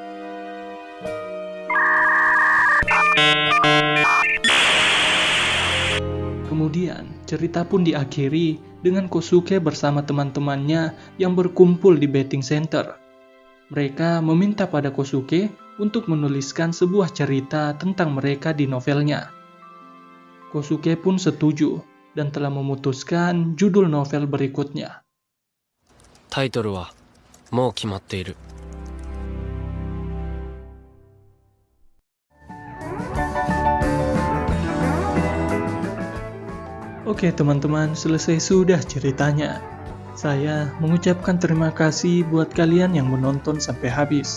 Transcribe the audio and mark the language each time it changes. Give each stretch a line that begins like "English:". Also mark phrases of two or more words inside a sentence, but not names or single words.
Indonesian: Kemudian, cerita pun diakhiri dengan Kosuke bersama teman-temannya yang berkumpul di
English: betting center.
Indonesian: Mereka meminta pada Kosuke untuk menuliskan sebuah cerita tentang mereka di novelnya. Kosuke pun setuju dan telah memutuskan judul novel berikutnya.
Japanese: タイトルはもう決まっている。
Indonesian: Oke teman-teman, selesai sudah ceritanya. Saya mengucapkan terima kasih buat kalian yang menonton sampai habis.